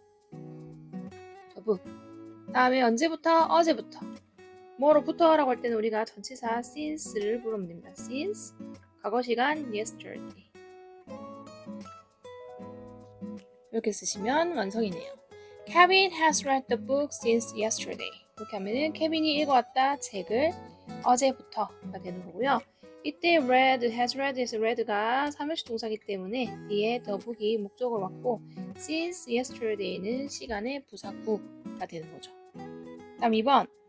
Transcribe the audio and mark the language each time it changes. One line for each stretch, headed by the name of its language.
English: the book.
Korean: 그 다음에 언제부터? 어제부터. 뭐로부터라고 할 때는 우리가 전치사 since를 부르면 됩니다.
English: since
Korean: 과거 시간
English: yesterday.
Korean: 이렇게 쓰시면 완성이네요.
English: Kevin has read the book since yesterday.
Korean: 이렇게 하면은 케빈이 읽어왔다 책을 어제부터가 되는 거고요. 이때 read,
English: has read
Korean: 에서 read가 3일시 동사기 때문에 뒤에
English: the book
Korean: 이 목적을 왔고
English: since yesterday
Korean: 는 시간의 부사구가 되는 거죠. 다음 2번.